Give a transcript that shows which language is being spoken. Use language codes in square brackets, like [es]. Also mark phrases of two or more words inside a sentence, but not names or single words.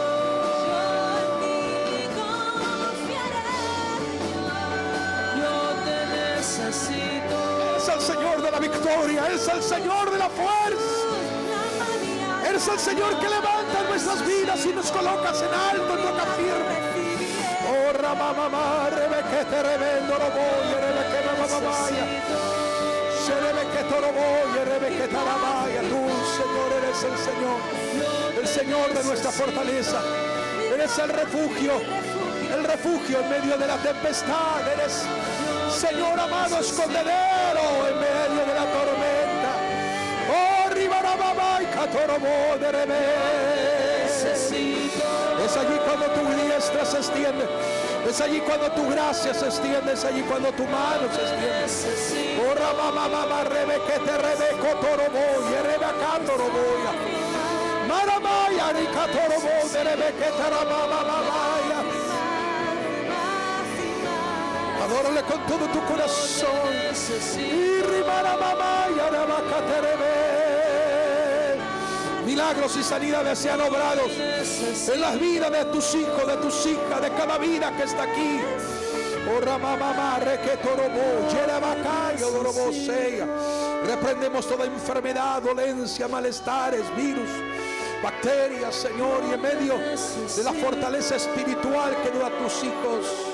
[es] Yo te necesito. Es el Señor de la victoria, es el Señor de la fuerza. Eres el Señor que levanta nuestras vidas y nos colocas en alto, en roca firme. Oh, Ramamamá, Rebequete, Rebendo, Roboya, Rebequete, Mamamaya. Sherebequete, Roboya, Rebequete, Aramaya. Tú, Señor, eres el Señor de nuestra fortaleza. Eres el refugio en medio de la tempestad. Eres, Señor amado, escondedero en medio de la tormenta. Oh, Ribarababa y Catorobo de Rebe. necesito. Es allí cuando tu diestra se extiende. Es allí cuando tu gracia se extiende. Es allí cuando tu mano se extiende. Necesito. Ora mamá mamá rebequete rebeco torobo y rebacando roboya. Maramaya ricatorobo de rebequete ramamamaya. Adórale con todo tu corazón. Y rimaramamaya rebacate rebe. Milagros y sanidades sean obrados en las vidas de tus hijos, de tus hijas, de cada vida que está aquí. Reprendemos toda enfermedad, dolencia, malestares, virus, bacterias, Señor, y en medio de la fortaleza espiritual que da a tus hijos.